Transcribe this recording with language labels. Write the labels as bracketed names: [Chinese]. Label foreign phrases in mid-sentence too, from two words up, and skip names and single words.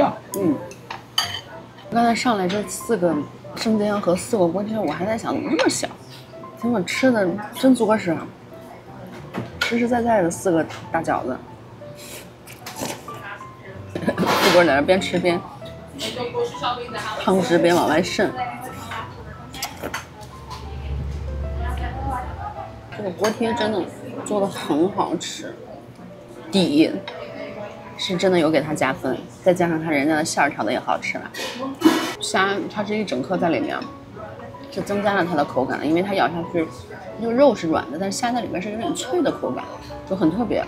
[Chinese] 剛才上來這4個生煎和4個鍋貼，我還在想怎麼這麼小，結果吃的真作實，實實在在的4個大餃子。一波在那邊吃邊湯汁邊往外滲。這個鍋貼真的做得很好吃，底是真的有給它加分，再加上它人家的餡調的也好吃了。蝦它是一整顆在裡面，是增加了它的口感的，因為它咬下去，那個肉是軟的，但是蝦在裡面是有點脆的口感，就很特別。